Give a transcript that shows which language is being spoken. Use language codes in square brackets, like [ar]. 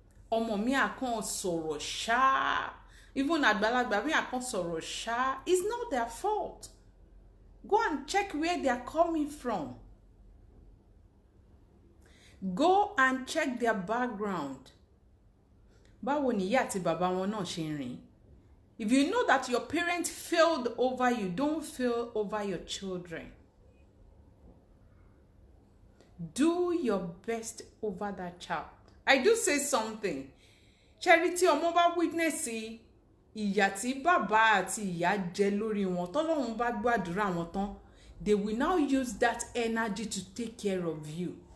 [yo] Ọmọ mi àkàn sọ̀rọ̀ ṣá, [en] even [yo] àgbàlagbà mi àkàn sọ̀rọ̀ ṣá. [en] It's not their fault. Go and check where they are coming from. Go and check their background. [yo] Báwo ni ìyá àti bàbá wọn náà ṣe rìn? [en] If you know that your parents failed over you, don't fail over your children. Do your best over that child. I do say something. Charity [yo] ọmọ bá witness ìyà tí bàbá àti ìyá jẹ lórí wọn, tọ́lọ́run bá gbàdúrà wọn tán, [en] they will now use that energy to take care of you.